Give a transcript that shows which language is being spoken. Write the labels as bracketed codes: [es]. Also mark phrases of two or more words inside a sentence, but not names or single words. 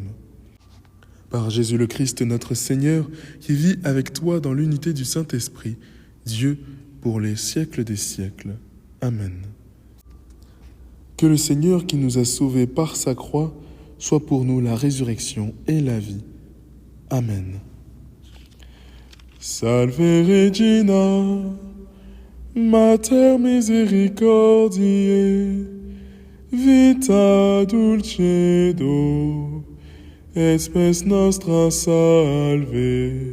[fr] Par Jésus le Christ notre Seigneur, qui vit avec toi dans l'unité du Saint-Esprit, Dieu pour les siècles des siècles. Amen. Que le Seigneur qui nous a sauvés par sa croix soit pour nous la résurrection et la vie. Amen. [la] Salve Regina, Mater misericordiae, vita dulcedo, et spes nostra salve.